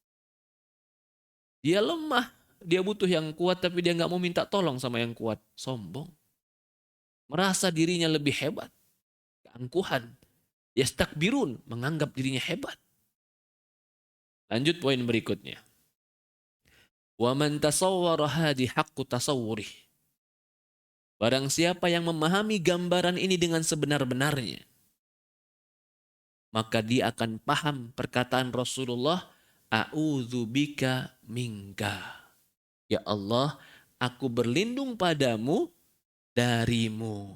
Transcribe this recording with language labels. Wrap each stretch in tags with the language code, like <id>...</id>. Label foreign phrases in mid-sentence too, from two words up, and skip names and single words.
<id>Dia lemah, dia butuh yang kuat tapi dia gak mau minta tolong sama yang kuat, sombong. Merasa dirinya lebih hebat, keangkuhan. Yastakbirun, menganggap dirinya hebat. Lanjut poin berikutnya.</id> <ar>ومن تصور هذا حق تصوره.</ar> <id>Barang siapa yang memahami gambaran ini dengan sebenar-benarnya, maka dia akan paham perkataan Rasulullah,</id> <ar>أعوذ بك منك.</ar> <id>Ya Allah, aku berlindung padamu darimu.</id>